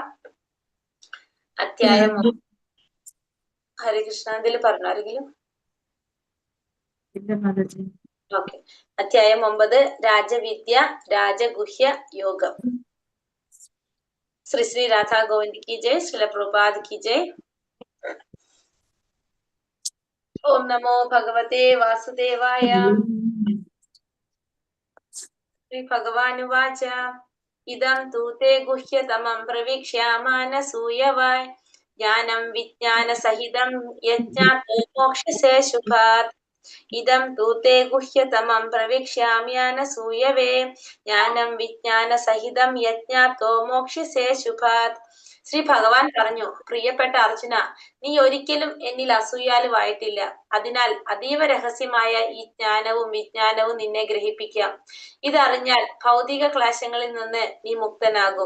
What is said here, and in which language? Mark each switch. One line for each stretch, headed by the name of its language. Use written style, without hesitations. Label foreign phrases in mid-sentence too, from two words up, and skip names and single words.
Malayalam: അധ്യായം ഹരേ കൃഷ്ണ. എന്തെങ്കിലും പറഞ്ഞോ ആരെങ്കിലും? ഓക്കെ. അധ്യായം 9, രാജവിദ്യ രാജഗുഹ്യ യോഗം.
Hindi: ശ്രീ രാധാ ഗോവിന്ദ് की जय, श्रील प्रभुपाद की जय.
Sanskrit: ओम नमो भगवते वासुदेवाय. श्री भगवानुवाच इदं तु ते गुह्यतमं प्रवीक्ष्यामानसूयवाय ज्ञानं विज्ञानसहितं यज्ञातो मोक्षसे शुभात्. इदं तु ते गुह्यतमं प्रवीक्ष्याम्यानसूयवे ज्ञाനം വിജ്ഞാനസഹിതം യജ്ഞാതോ മോക്ഷ്യസേ ശുഭാത്.
Malayalam: ശ്രീ ഭഗവാൻ പറഞ്ഞു, പ്രിയപ്പെട്ട അർജുന, നീ ഒരിക്കലും എന്നിൽ അസൂയാലുവായിട്ടില്ല. അതിനാൽ അതീവ രഹസ്യമായ ഈ ജ്ഞാനവും വിജ്ഞാനവും നിന്നെ ഗ്രഹിപ്പിക്കാം. ഇതറിഞ്ഞാൽ ഭൗതിക ക്ലേശങ്ങളിൽ നിന്ന് നീ മുക്തനാകും.